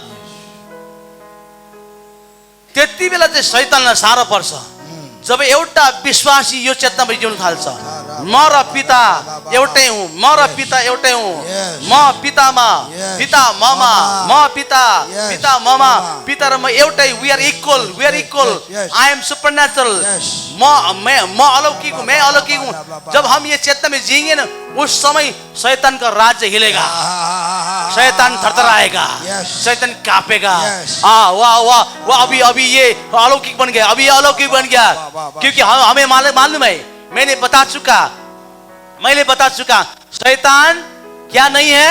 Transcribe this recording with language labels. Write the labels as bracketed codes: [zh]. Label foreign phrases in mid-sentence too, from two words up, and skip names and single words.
[ne] त्यति बेला चाहिँ शैतानलाई साह्रो पर्छ जब एउटा विश्वासी यो चेतनामा जिउन थाल्छ, म र पिता एउटै हुँ, म र पिता एउटै हुँ, म पितामा, पिता ममा, म पिता, पिता ममा, पिता र म एउटै, [en] We are equal, I am supernatural, [ne] म अलौकिक हूँ, [hi] मैं अलौकिक हूँ। जब हम ये चेतना में जिएंगे ना, उस समय शैतान का राज्य हिलेगा, शैतान थरथराएगा, शैतान कांपेगा। वाह, अभी ये अलौकिक बन गया, क्योंकि हमें मालूम है, मैंने बता चुका, मैले बता चुका, शैतान क्या नहीं है?